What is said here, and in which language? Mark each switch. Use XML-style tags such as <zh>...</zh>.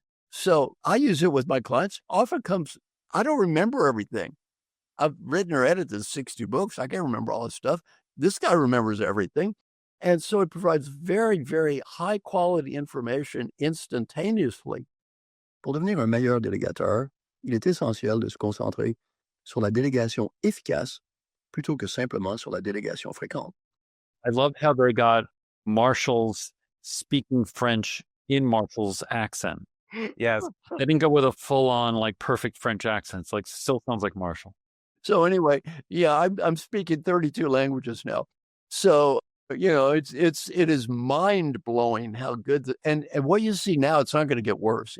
<en>So I use it with my clients. Often comes, I don't remember everything. I've written or edited 60 books. I can't remember all this stuff. This guy remembers everything. And so it provides very, very high quality information instantaneously.</en> <fr>Pour devenir un meilleur délégateur, il est essentiel de se concentrer sur la délégation efficace plutôt que simplement sur la délégation fréquente.</fr> <en>I love how they got Marshall's speaking French in Marshall's accent. Yes. They didn't go with a full-on, like, perfect French accent. It's like, still sounds like Marshall. So anyway, yeah, I'm speaking 32 languages now. So, you know, it is mind-blowing how good, and what you see now, it's not going to get worse.</en>